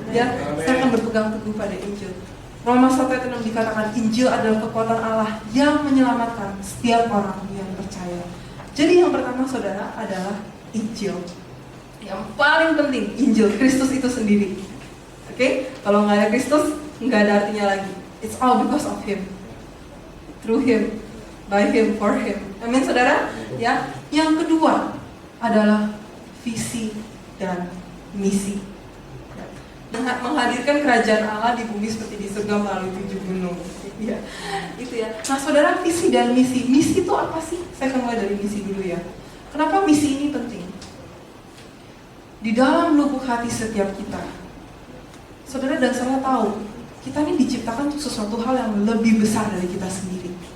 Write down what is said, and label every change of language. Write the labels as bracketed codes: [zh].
[id] Ya, saya akan berpegang teguh pada Injil. Roma 1 ayat 6 dikatakan Injil adalah kekuatan Allah yang menyelamatkan setiap orang yang percaya. Jadi yang pertama saudara adalah Injil. Yang paling penting Injil, Kristus itu sendiri. Oke? Kalau nggak ada Kristus, nggak ada artinya lagi. [en] It's all because of Him, through Him, by Him, for Him. [id] Amin saudara. Ya. Yang kedua adalah visi dan misi. Dengan menghadirkan kerajaan Allah di bumi seperti di surga melalui 7 gunung. Ya, itu ya. Nah saudara, visi dan misi. Misi itu apa sih? Saya akan mulai dari misi dulu ya. Kenapa misi ini penting? Di dalam lubuk hati setiap kita, saudara dan saya tahu, kita ini diciptakan untuk sesuatu hal yang lebih besar dari kita sendiri.